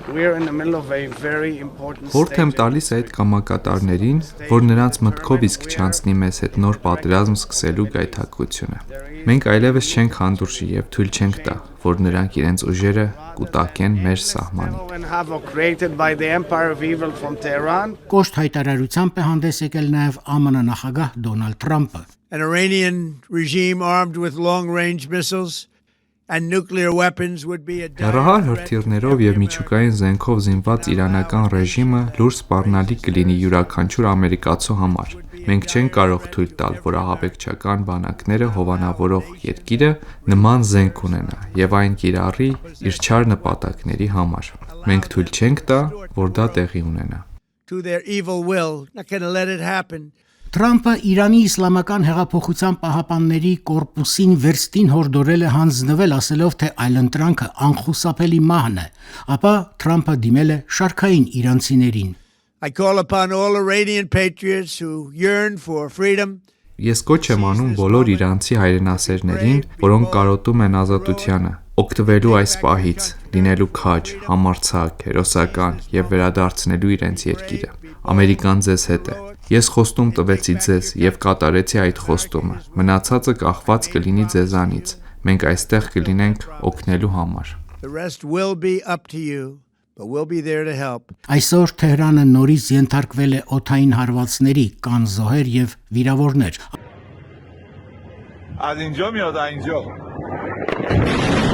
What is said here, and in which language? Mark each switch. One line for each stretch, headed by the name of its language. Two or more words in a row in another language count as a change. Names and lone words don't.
Armenian: Խորհուրդ եմ տալիս այդ կամակատարներին, որ նրանց մտքով իսկ չանցնի մեզ հետ նոր պատերազմ սկսելու գայթակղությունը։ Մենք այլևս չենք հանդուրժի եւ թույլ չենք տա, որ նրանք իրենց ուժերը կուտակեն մեր սահմանին։ Կոշտ հայտարարությամբ է հանդես եկել նաև ԱՄՆ նախագահ Դոնալդ Թրամփը։
English: An Iranian regime armed with long-range missiles and nuclear weapons would be a
Armenian: Հեռահար հրթիռներով եւ միջուկային զենքով զինված իրանական ռեժիմը լուրջ սպառնալիք կլինի յուրաքանչյուր ամերիկացու համար։ Մենք չենք կարող թույլ տալ, որ ահաբեկչական բանակները հովանավորող երկիրը նման զենք ունենա եւ այն կիրառի իր չար նպատակների համար։ Մենք թույլ չենք տա, որ դա տեղի ունենա։
English: To their evil will, not going to let it happen.
Armenian: Թրամփը Իրանի իսլամական հեղափոխության պահապանների կորպուսին վերստին հորդորել է հանձնվել, ասելով, թե այլընտրանքը անխուսափելի մահն է, ապա Թրամփը դիմել է շարքային իրանցիներին։
English: I call upon all Iranian patriots who yearn for freedom.
Armenian: Ես կոչ եմ անում բոլոր իրանցի հայրենասերներին, որոնք կարոտում են ազատությանը, օգտվելու այս պահից, լինելու քաջ, համարձակ, հերոսական եւ վերադարձնելու իրենց երկիրը։ Ամերիկան ձեզ հետ է։ Ես խոստում տվեցի ձեզ եւ կատարեցի այդ խոստումը։ Մնացածը կախված կլինի ձեզանից։ Մենք այստեղ կլինենք օգնելու համար։
English: The rest will be up to you, but we'll be there to help.
Armenian: Այսօր Թեհրանը նորից ենթարկվել է օդային հարվածների, կան զոհեր եւ վիրավորներ։
Persian: از اینجا میاد اینجا